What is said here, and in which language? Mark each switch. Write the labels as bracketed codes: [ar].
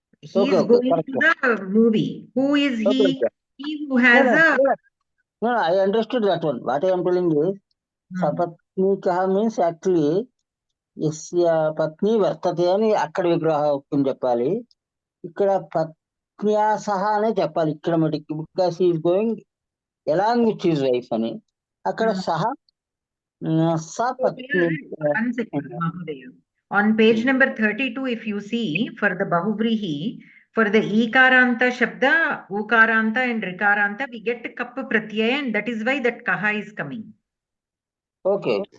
[en] He is going to the movie. Who is he? He who has a No, I understood that one. What I am telling is, sapatnikaha means actually, [sa] yasya patni vartate [te] అని అక్కడ విగ్రహం చెప్పాలి. ఇక్కడ పత్న్యా సహా అనే చెప్పాలి ఇక్కడ మటుకి, [en] because he is going along with his wife [te] అని. అక్కడ సహా సపత్ని. [en] One second, Mahodaya. On page number 32, if you see, for the Bahuvrihi, for the Ikaranta Shabda, Ukaranta and Rikaranta, we get Kappa Pratyaya, and that is why that Kaha is coming. Okay.